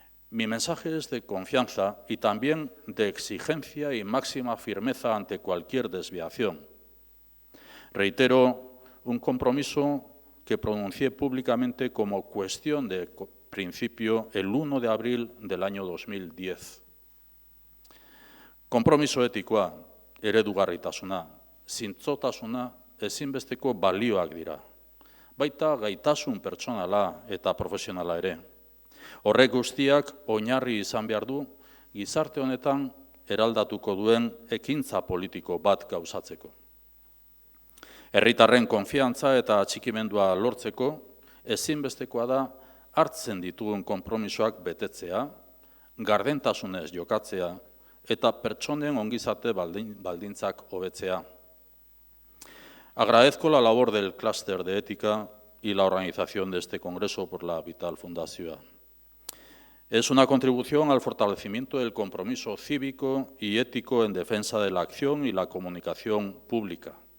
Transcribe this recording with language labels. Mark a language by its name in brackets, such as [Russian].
[Spanish] Mi mensaje es de confianza y también de exigencia y máxima firmeza ante cualquier desviación. Reitero un compromiso que pronuncié públicamente como cuestión de principio el 1 de abril del año 2010. [Basque] Konpromiso etikoa, eredugarritasuna, zintzotasuna ezinbesteko balioak dira. Baita gaitasun pertsonala eta profesionala ere. Horrek guztiak oinarri izan behar du gizarte honetan eraldatuko duen ekintza politiko bat gauzatzeko. Herritarren konfiantza eta atxikimendua lortzeko ezinbestekoa da hartzen ditugun konpromisoak betetzea, gardentasunez jokatzea, eta pertsonen ongizate baldintzak hobetzea. [Spanish] Agradezco la labor del clúster de ética y la organización de este congreso por la Vital Fundación. Es una contribución al fortalecimiento del compromiso cívico y ético en defensa de la acción y la comunicación pública.